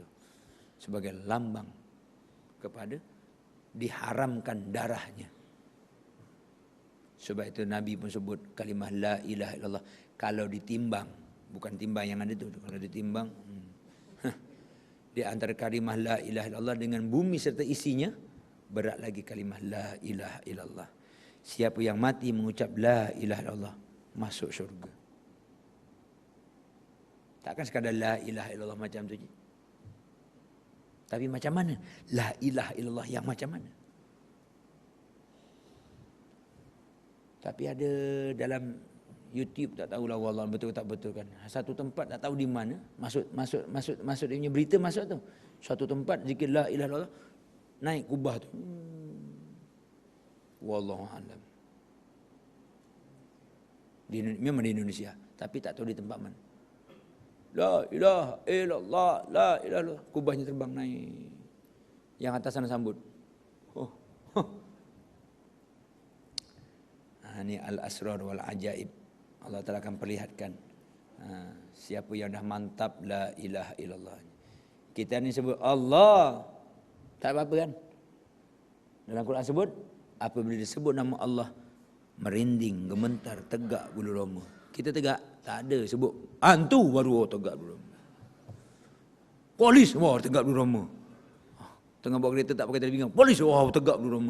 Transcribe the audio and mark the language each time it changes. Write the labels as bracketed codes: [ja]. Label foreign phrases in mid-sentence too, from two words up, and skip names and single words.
[ms] Sebagai lambang kepada diharamkan darahnya. Sebab itu Nabi pun sebut kalimah [ar] لا إله إلا الله. [ms] Kalau ditimbang, bukan timbang yang ada tu, kalau ditimbang di antara kalimah [ar] لا إله إلا الله [ms] dengan bumi serta isinya, berat lagi kalimah [ar] لا إله إلا الله. [ms] Siapa yang mati mengucap [ar] لا إله إلا الله [ms] masuk syurga. Takkan sekadar [ar] لا إله إلا الله [ms] macam tu je. Tapi macam mana [ar] لا إله إلا الله [ms] yang macam mana? Tapi ada dalam YouTube, tak tahulah wallah betul tak betul kan. Satu tempat tak tahu di mana, masuk dia punya berita masuk tu. Suatu tempat zikir [ar] لا إله إلا الله [ms] naik kubah tu. [ar] والله أعلم. [ms] Memang di Indonesia, tapi tak tahu di tempat mana. [ar] لا إله إلا الله، لا إله إلا الله. [ms] Kubahnya terbang naik. Yang atas sana sambut. Ini [ar] الأسرار والعجائب. [ms] Allah Ta'ala akan perlihatkan siapa yang dah mantap [ar] لا إله إلا الله. [ms] Kita ni sebut Allah, tak apa-apa kan? Dalam Quran sebut, apabila disebut nama Allah, merinding, gemetar, tegak bulu roma. Kita tegak, tak ada sebut hantu baru tegak bulu roma. Polis, wah tegak bulu roma. Tengah bawa kereta tak pakai terbingang, polis, wah tegak bulu roma.